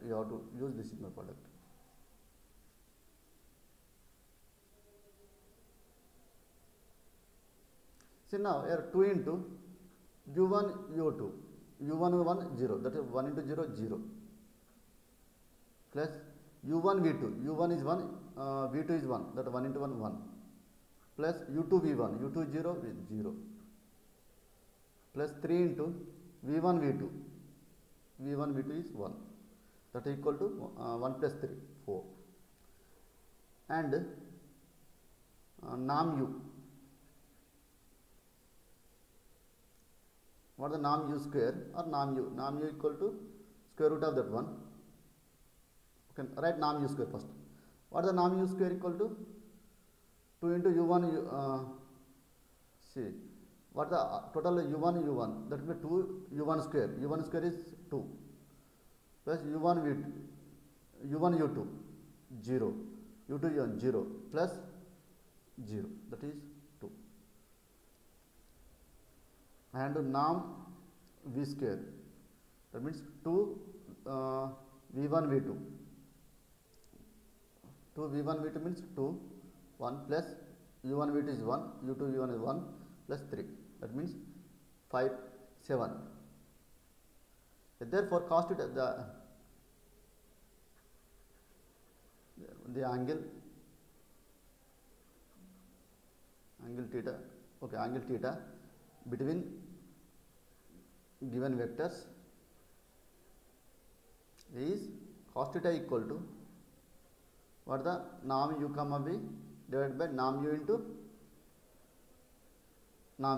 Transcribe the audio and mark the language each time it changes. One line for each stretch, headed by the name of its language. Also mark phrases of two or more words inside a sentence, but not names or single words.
English: You have to use this inner product. See now here 2 into u1 u2 u1 1 0, that is 1 into 0 0 plus u1 v2 u1 is 1 v2 is 1, that 1 into 1 1 plus u2 v1 u2 0 with 0 plus 3 into v1 v2 v1 v2 is 1, that is equal to 1 plus 3 4 and nam u. What is the nam u square or nam u? Nam u equal to square root of that one. Okay, write nam u square first. What is the nam u square equal to? 2 into u1 see. What is the total u1 u1? That will be 2 u1 square. u1 square is 2 plus u1 v2 u1 u2 0 u2 u1 0 plus 0, that is 2. And nam v square, that means 2 v1 v2 2 v1 v2 means 2 1 plus u1 v2 is 1 u2 v1 is 1 plus 3, that means 5 7. Therefore cos theta the angle theta, okay, angle theta between given vectors is cos theta equal to what the nam u comma v divided by nam u into nam v.